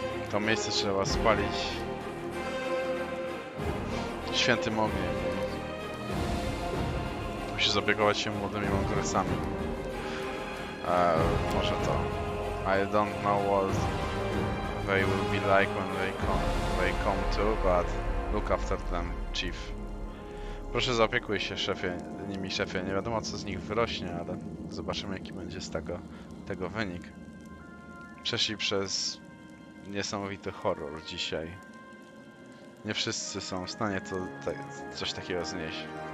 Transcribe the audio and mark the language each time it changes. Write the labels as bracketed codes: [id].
[pl] To miejsce trzeba spalić świętym ogniem. Musi zaopiekować się młodymi mądrcami. Może to. [en] I don't know what they will be like when they come to, but look after them, chief. [pl] Proszę zaopiekuj się nimi szefie. Nie wiadomo co z nich wyrośnie, ale zobaczymy jaki będzie z tego wynik. Przeszli przez niesamowity horror dzisiaj. Nie wszyscy są w stanie coś takiego znieść.